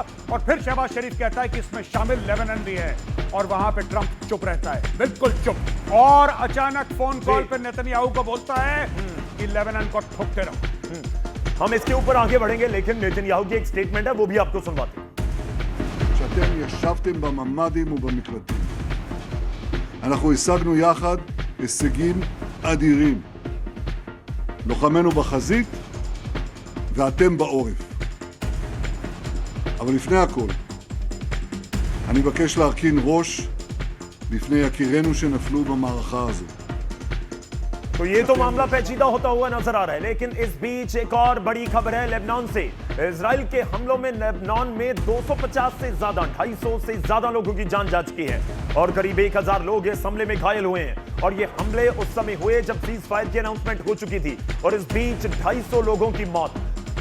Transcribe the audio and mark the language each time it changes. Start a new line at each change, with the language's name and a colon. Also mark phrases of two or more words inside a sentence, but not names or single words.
Hindi: और फिर शहबाज शरीफ कहता है कि इसमें शामिल लेबनान भी है, और वहां पे ट्रंप चुप रहता है, बिल्कुल चुप। और अचानक
English: phone call
Hindi: पे नेतन्याहू को बोलता है कि लेबनान को ठोकते रहो। हम इसके ऊपर आगे बढ़ेंगे, लेकिन नेतन्याहू की एक स्टेटमेंट है, वो भी आपको सुनवाते हैं।
Hebrew: שאתם ישבתם בממ"דים ובמקלטים. אנחנו השגנו יחד הישגים אדירים. לוחמינו בחזית ואתם בעורף. אבל לפני הכל, אני מבקש להרכין ראש לפני יקירינו שנפלו במערכה הזו.
Hindi: तो ये तो मामला पेचीदा होता हुआ नजर आ रहा है, लेकिन इस बीच एक और बड़ी खबर है लेबनान से। इजराइल के हमलों में लेबनान में 250 से ज्यादा, 250 से ज्यादा लोगों की जान जा चुकी है, और करीब 1000 लोग इस हमले में घायल हुए हैं। और ये हमले उस समय हुए जब
English: cease fire
Hindi: की अनाउंसमेंट हो चुकी थी, और इस बीच 250 लोगों की मौत।